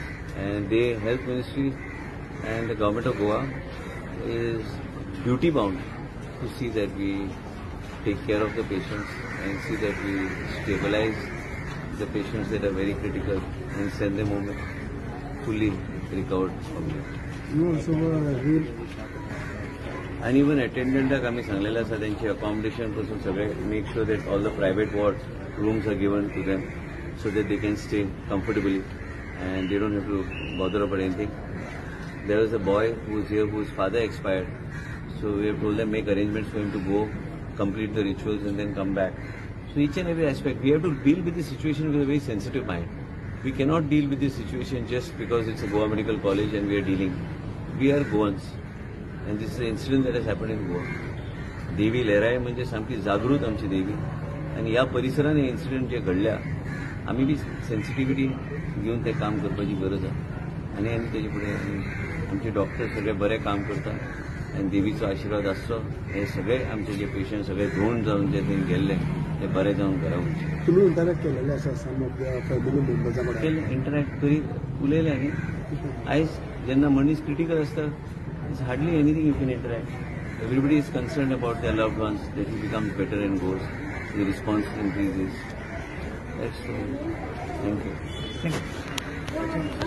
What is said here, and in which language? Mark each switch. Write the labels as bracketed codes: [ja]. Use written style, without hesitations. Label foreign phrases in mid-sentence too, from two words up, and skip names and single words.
[en] And the Health Ministry and the Government of Goa is duty bound to see that we take care of the patients and see that we stabilize the patients that are very critical and send them home fully recovered from it. You also real. And even attendant [kok] आमी सांगलेलें आसा तेंचे अकोमोडेशन पासून सगळे [en] make sure that all the private ward rooms are given to them so that they can stay comfortably and they don't have to bother about anything. There was a boy who was here whose father expired, so we have told them make arrangements for him to go complete the rituals and then come back. So each and every aspect we have to deal with the situation with a very sensitive mind. We cannot deal with this situation just because it's a Goa Medical College and we are dealing. We are Goans and this is an incident that has happened in Goa. [kok] देवी लहराय म्हणजे सामकी जागृत आमची देवी आणि या परिसरात हे इन्सिडेंट जे घडल्या आम्ही बी सेन्सिटिव्हिटी घेऊन ते काम करपाची गरज आहे आणि आम्ही त्याच्या पुढे आमचे डॉक्टर सगळे बरे काम करतात आणि देवीचो आशीर्वाद आसचो. हे सगळे आमचे जे पेशंट सगळे धुवन जावन जे थंय गेल्ले ते बरे जावन घरा वयचे. तुम्ही इंटरॅक्ट केलेले आसा [en] some of the family members [kok] कडेन इंटरॅक्ट करीत उलयले आनी आयज जेन्ना मनीस क्रिटिकल आसता [en] it's hardly anything you can interact. Everybody is concerned about their loved ones, that he becomes better and goes. The response increases. That's all. Thank you. Thank you.